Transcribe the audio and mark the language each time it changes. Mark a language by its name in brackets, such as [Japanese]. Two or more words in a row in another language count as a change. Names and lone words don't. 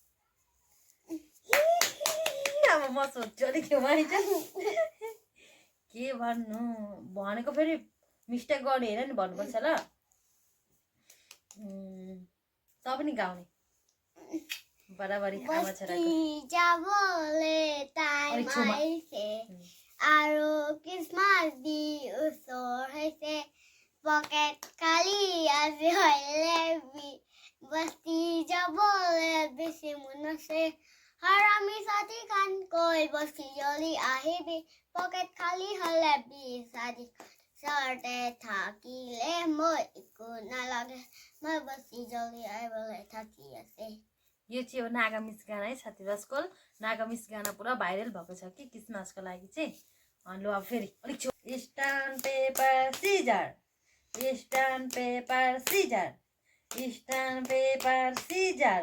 [Nepali] अब म सोध्छु अलिक आइज के भन्नु भनेको फेरि मिस्टेक गर्ने हेर नि भन्नुपर्छ ल त पनि गाउने बराबरी आमा छोराको [Naga Pidgin] আৰু क्रिसमस দি ওচৰ হৈছে পকেট খালি আজি হলে বস্তি যাবলে বেছি মন আছে হাৰামি সাথী খান কৈ বস্তি জলি আহিবি পকেট খালি হলে বিসাদি চৰতে থাকিলে মই একো নালাগে মই বস্তি জলি আহিবলৈ থাকি আছে [Nepali] यो चाहिँ हो नागामिस गाना है साथी रसकोल नागामिस गाना पुरा भाइरल भएको छ कि क्रिसमसको लागि चाहिँ अनि ल अब फेरि अलिक [English] stone paper scissor stone paper scissor stone paper scissor